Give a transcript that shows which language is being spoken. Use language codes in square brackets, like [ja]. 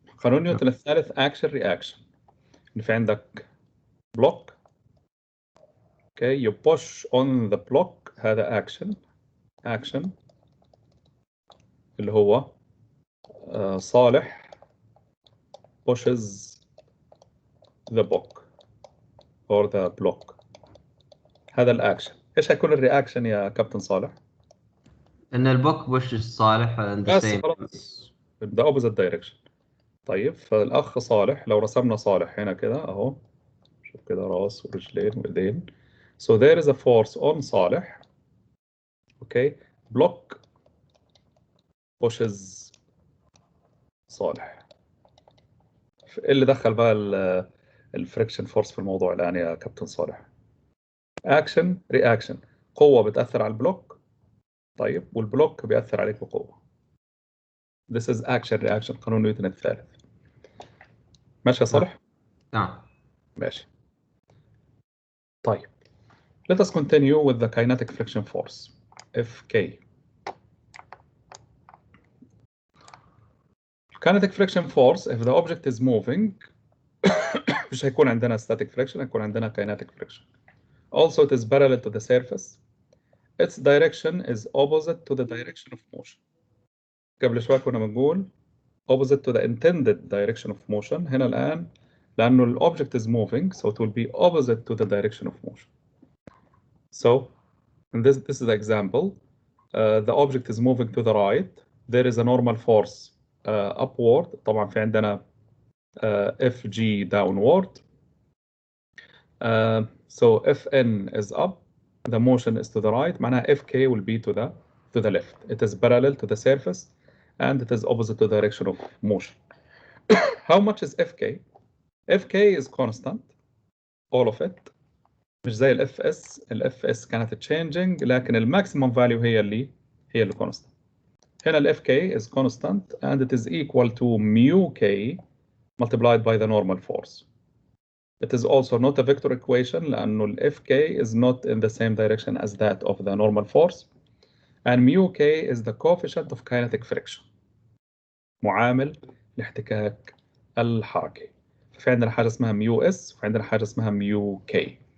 [ar] قانون نيوتن الثالث action reaction. في عندك block. [en] Okay, you push on the block، [ar] هذا [en] action [ar] اللي هو [en] صالح pushes the block or the block. [ar] هذا الأكشن. إيش هيكون الرياكشن يا كابتن صالح؟ إن البوك بوش صالح بس خلاص [en] the opposite direction. [ar] طيب فالأخ صالح لو رسمنا صالح هنا كده أهو، شوف كده راس ورجلين وإيدين. [en] So there is a force on صالح. Okay, block pushes صالح. [ar] اللي دخل بقى الفريكشن فورس في الموضوع الآن يا كابتن صالح. اكشن رياكشن، قوة بتأثر على البلوك، طيب، والبلوك بيأثر عليك بقوة. [en] This is action reaction، [ar] قانون نيوتن الثالث. ماشي يا صالح؟ نعم. ماشي. طيب [en] let us continue with the kinetic friction force Fk. kinetic friction force if the object is moving [ar] مش هيكون عندنا [en] static friction، [ar] هيكون عندنا [en] kinetic friction. Also it is parallel to the surface. Its direction is opposite to the direction of motion. [ar] قبل شوية كنا بنقول [en] opposite to the intended direction of motion. [ar] هنا الآن لأنه ال [en] object is moving so it will be opposite to the direction of motion. So in this is the example. The object is moving to the right. There is a normal force upward. [ar] طبعا في عندنا Fg [en] downward. So Fn is up. The motion is to the right. [ar] معناها [en] Fk will be to the left. It is parallel to the surface and it is opposite to the direction of motion. How much is Fk? Fk is constant, all of it. [ar] مش زي ال [en] Fs. [ar] ال Fs كانت [en] changing [ar] لكن ال [en] maximum value [ar] هي اللي [en] constant. [ar] هنا ال [en] Fk is constant and it is equal to mu k multiplied by the normal force. It is also not a vector equation [ar] لأنه ال [en] Fk is not in the same direction as that of the normal force. And mu k is the coefficient of kinetic friction. [ar] معامل الاحتكاك الحركي. في عندنا حاجة اسمها mu s وفي عندنا حاجة اسمها mu k.